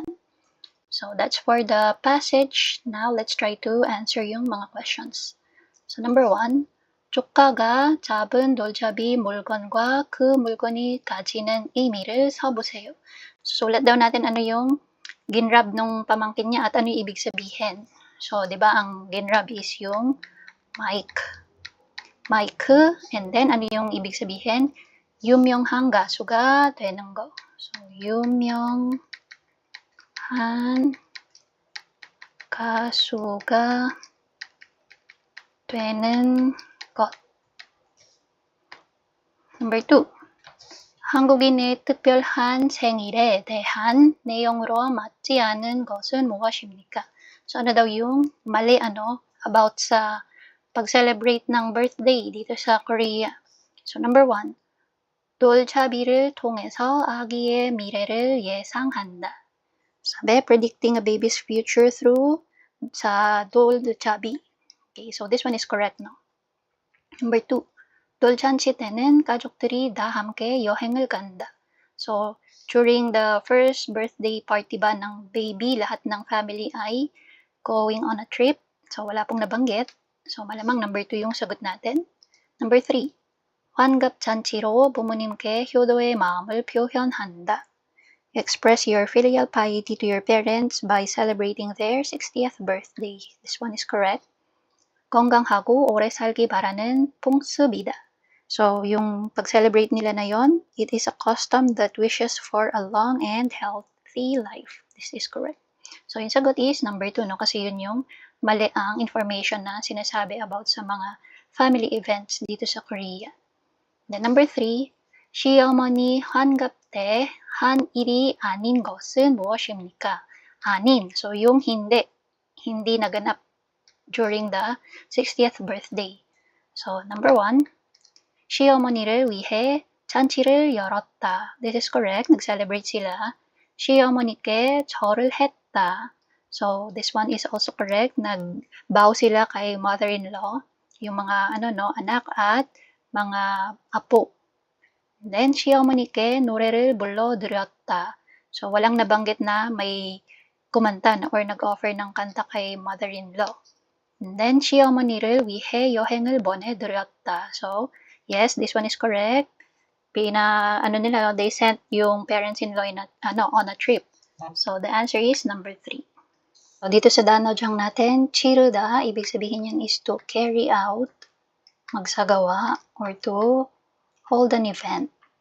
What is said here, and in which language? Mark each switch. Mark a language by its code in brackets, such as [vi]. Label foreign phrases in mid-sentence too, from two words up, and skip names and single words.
[en] So, that's for the passage. Now, let's try to answer [tl] yung mga [en] questions. So, number 1, [ko] 조카가 잡은 돌잡이 물건과 그 물건이 가지는 의미를 써보세요. [tl] Sulat daw natin ano yung ginrab nung pamangkin niya at ano yung ibig sabihin. So, di ba, ang ginrab is yung mic, [en] and then [tl] ano yung ibig sabihin? [ko] 유명한 가수가 되는 거. So, 유명한 가수가 되는 것. [en] Number 2. [ko] 한국인의 특별한 생일에 대한 내용으로 맞지 않은 것은 무엇입니까? [tl] So, ano daw yung mali about sa pag-celebrate ng birthday dito sa Korea? [en] So, number 1, [ko] 돌잡이를 통해서 아기의 미래를 예상한다. [en] 사bi, predicting a baby's future through sa 돌잡이. Okay, so this one is correct, no? Number 2, [ko] 돌잔치 때는 가족들이 다 함께 여행을 간다. [en] So, during the first birthday party [tl] ba ng [en] baby, [tl] lahat ng family ay [en] going on a trip. So, [tl] wala pong nabanggit. So, malamang number 2 yung sagot natin. [en] Number 3, [ko] 환갑잔치로 부모님께 효도의 마음을 표현한다. [en] Express your filial piety to your parents by celebrating their 60th birthday. This one is correct. [ko] 건강하고 오래 살기 바라는 풍습이다. [tl] So, yung pag-celebrate nila na yon, [en] it is a custom that wishes for a long and healthy life. This is correct. So, [tl] yung sagot is number 2, no? Kasi yun yung mali ang information na sinasabi about sa mga [en] family events [tl] dito sa Korea. [en] Then, number 3, [ko] 시어머니 환갑 때 한 일이 아닌 것은 무엇입니까? 아닌. [tl] So, yung hindi naganap [en] during the 60th birthday. So, number 1, [ko] 시어머니를 위해 잔치를 열었다. [en] This is correct. [tl] Nag-celebrate sila. [ko] 시어머니께 절을 했다. [en] So, this one is also correct. [tl] Nag-bow sila kay mother-in-law, yung mga anak at mga apo. [en] Then, [ko] 시어머니께 노래를 불러드렸다. [tl] So, walang nabanggit na may kumanta or nag-offer ng kanta kay mother-in-law. [en] And then, [ko] 시어머니를 위해 여행을 보내드렸다. [en] So, yes, this one is correct. They sent yung parents-in-law on a trip. So, the answer is number 3. So, [tl] dito sa danojang natin, 치르다, ibig sabihin yan is [en] to carry out, [tl] magsagawa, [en] or to hold an event.